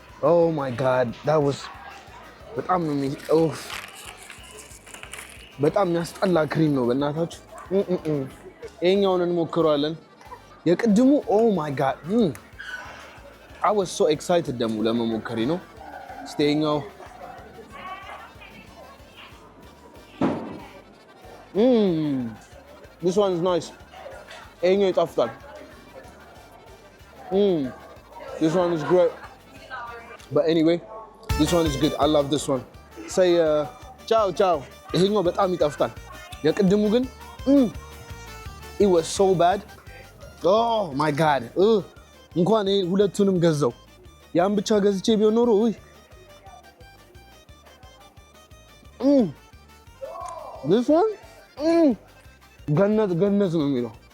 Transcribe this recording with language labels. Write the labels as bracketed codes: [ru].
[en] Oh my god. That was [am] በጣም ነው በጣም የሚያስጠላ ክሪም ነው በእናታችሁ። ይሄኛውን እንሞክረዋለን። የቅድሙ [en] oh my god. I was so excited [am] ደግሞ ለመሞከሪ ነው። ስቴኛው [en] this one is nice. [am] ይሄኛው ይጣፍጣል። [en] This one is great. But anyway, this one is good. I love this one. Say ciao. [am] ይሄኛው በጣም ይጣፍጣል። የቅድሙ ግን [en] it was so bad. Oh my god. [am] እንኳን ሁለቱንም ገዛው። ያን ብቻ ገዝቼ ቢሆን ኖሮ [en] this one [am] ገነት ነው የሚለው።